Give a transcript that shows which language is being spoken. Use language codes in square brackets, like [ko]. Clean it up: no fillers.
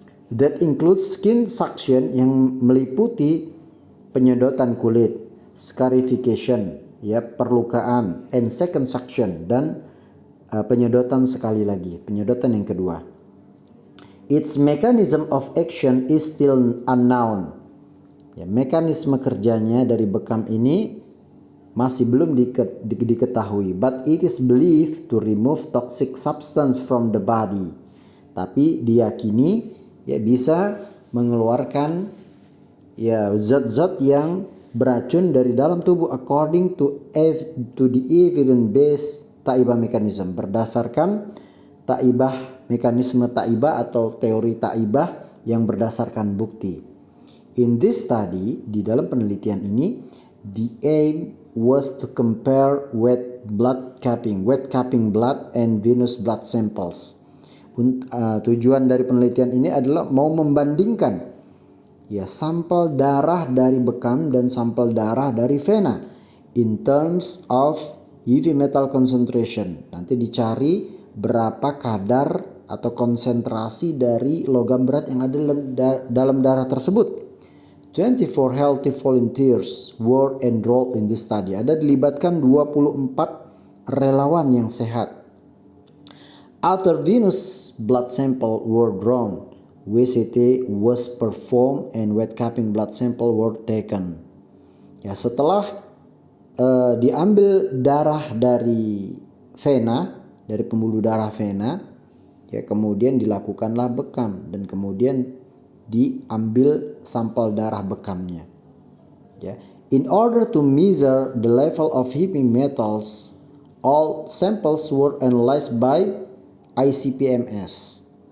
[en] That includes skin suction, [id] yang meliputi penyedotan kulit, scarification ya, perlukaan, [en] and second suction, [id] dan penyedotan sekali lagi, penyedotan yang kedua. [en] Its mechanism of action is still unknown. [id] Ya, mekanisme kerjanya dari bekam ini masih belum diketahui. [en] But it is believed to remove toxic substance from the body. [id] Tapi diyakini ya bisa mengeluarkan ya zat-zat yang beracun dari dalam tubuh [en] according to the evidence-based taibah mechanism, [id] berdasarkan mekanisme taibah atau teori taibah yang berdasarkan bukti. [en] In this study, [id] di dalam penelitian ini, [en] the aim was to compare wet capping blood and venous blood samples. [id] Tujuan dari penelitian ini adalah mau membandingkan ya sampel darah dari bekam dan sampel darah dari vena [en] in terms of heavy metal concentration. [id] Nanti dicari berapa kadar atau konsentrasi dari logam berat yang ada dalam darah tersebut. [en] 24 healthy volunteers were enrolled in this study. [id] Ada dilibatkan 24 relawan yang sehat. [en] After venous blood sample were drawn, WCT was performed and wet capping blood sample were taken. [id] Ya, setelah diambil darah dari vena, dari pembuluh darah vena, ya kemudian dilakukanlah bekam dan kemudian diambil sampel darah bekamnya. [en] Ya, in order to measure the level of heavy metals, all samples were analyzed by ICP-MS.